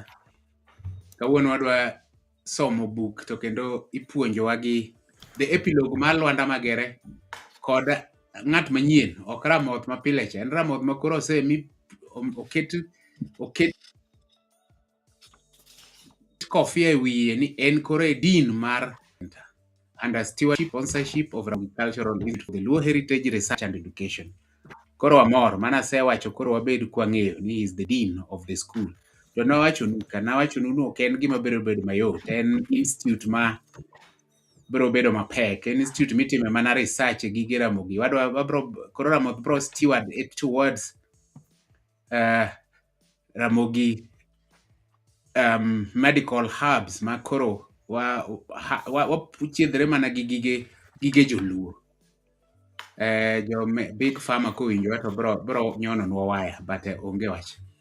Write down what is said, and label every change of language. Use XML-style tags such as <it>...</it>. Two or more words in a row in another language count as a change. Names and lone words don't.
<luo>Kawuono wadwa somo buk to kendo ipuonjowa gi The Epilogue mar Lwanda Magere kod ng'at manyien, ok Ramoth mapile cha, en Ramoth makoro osemi oket kofia e wiye ni en koro e din mar</luo> <en>under stewardship sponsorship of Agricultural Institute for the Luo Heritage Research and Education.</en> <luo>Koro amor mana sewacho koro wabed kwang'eyo ni</luo> <en>is the dean of the school.</en> <luo>To nawachonu no ok en gima biro bedo mayot, en institute ma biro bedo mapek, en institute mitime mana research e gige Ramogi. Koro Ramoth bro</luo> <en>steward it towards Ramogi medical hubs</en> <luo>ma koro wachiedhre mana gi gige joluo. Jo</luo> <en>big pharma</en> <luo>kowinjo to bro nyono nwa waya, but onge wach.</luo>